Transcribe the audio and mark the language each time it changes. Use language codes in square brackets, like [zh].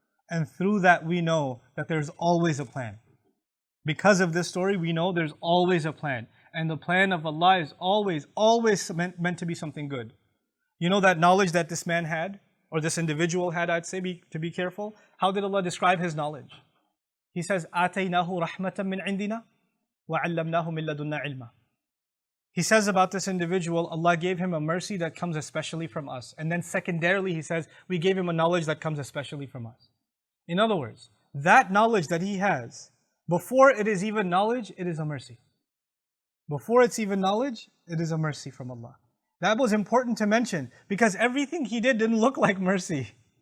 [en] And through that we know that there's always a plan. Because of this story, we know there's always a plan. And the plan of Allah is always meant to be something good. You know that knowledge that this man had, or this individual had, I'd say, to be careful? How did Allah describe his knowledge? He says, [ar] آتَيْنَاهُ رَحْمَةً مِّنْ عِنْدِنَا وَعَلَّمْنَاهُ مِن لَدُنَّا عِلْمًا. [en] He says about this individual, Allah gave him a mercy that comes especially from us. And then secondarily, he says, we gave him a knowledge that comes especially from us. In other words, that knowledge that he has, before it is even knowledge, it is a mercy. Before it's even knowledge, it is a mercy from Allah. That was important to mention because everything he did didn't look like mercy.